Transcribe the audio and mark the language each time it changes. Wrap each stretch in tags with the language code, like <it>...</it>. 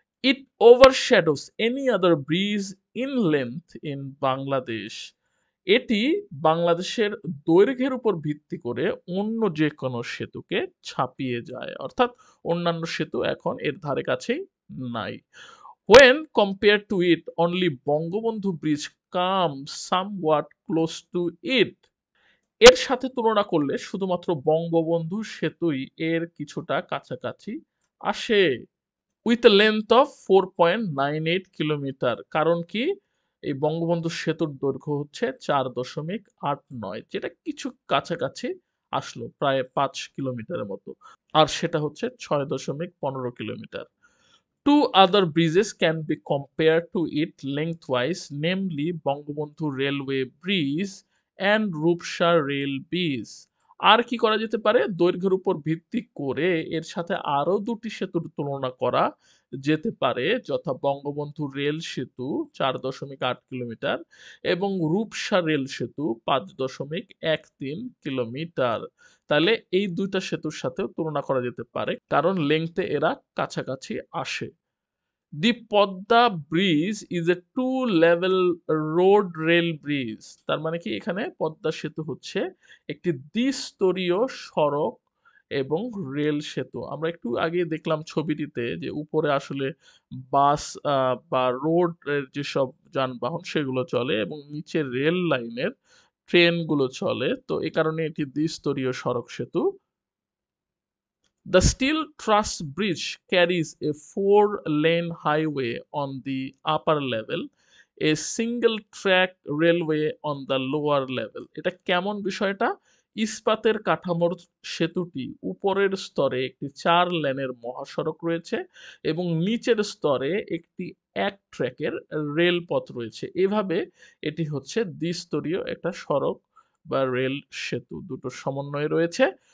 <en>It overshadows any other bridge in length in Bangladesh.</en> <bn>এটি বাংলাদেশের দৈর্ঘ্যের উপর ভিত্তি করে অন্য যে কোনো সেতুকে ছাপিয়ে যায়, অর্থাৎ অন্যান্য সেতু এখন এর ধারে কাছেই নাই।</bn> <en>When compared to it, only Bangabandhu bridge comes somewhat close to it.</en> <bn>এর সাথে তুলনা করলে শুধুমাত্র বঙ্গবন্ধু সেতুই এর কিছুটা কাছাকাছি আসে।</bn> <en>with a length of</en> <bn>4.98 kilometre. কারণ কি, এই বঙ্গবন্ধু সেতুর দৈর্ঘ্য হচ্ছে 4.89, যেটা কিছু কাছাকাছি আসলো, প্রায় 5 কিলোমিটারের মতো। আর সেটা হচ্ছে 6.15 kilometre.</bn> <en>Two other bridges can be compared to it lengthwise, namely Bangabandhu railway bridge and Rupsa rail bridge.</en> <bn>আর কি করা যেতে পারে, দৈর্ঘ্যের উপর ভিত্তি করে এর সাথে আরো দুটি সেতুর তুলনা করা যেতে পারে, যথা বঙ্গবন্ধু রেল সেতু 4.8 কিলোমিটার এবং রূপসা রেল সেতু 5.13 কিলোমিটার। তাহলে এই দুইটা সেতুর সাথেও তুলনা করা যেতে পারে, কারণ লেংথে এরা কাছাকাছি আসে।</bn> <en>The Padma bridge is a two level road rail bridge.</en> <bn>তার মানে কি, এখানে পদ্মা সেতু হচ্ছে একটি দ্বিস্তরীয় সড়ক এবং রেল সেতু। আমরা একটু আগে দেখলাম ছবিটিতে যে উপরে আসলে বাস বা রোড যেসব যানবাহন সেগুলো চলে এবং নিচে রেল লাইনের ট্রেনগুলো চলে। তো এ কারণে এটি দ্বিস্তরীয় সড়ক সেতু।</bn> <en>The steel truss bridge carries a four-lane highway on the upper level, a single-track railway on the lower level.</en> <bn>এটা কেমন বিষয়টা? ইস্পাতের কাঠামোর সেতুটি উপরের স্তরে একটি 4 লেনের মহাসড়ক রয়েছে এবং নিচের স্তরে একটি এক ট্র্যাকের রেলপথ রয়েছে। এভাবে এটি হচ্ছে দ্বিস্তরীয় একটা সড়ক বা রেল সেতু, দুটোর সমন্বয়ে রয়েছে।</bn>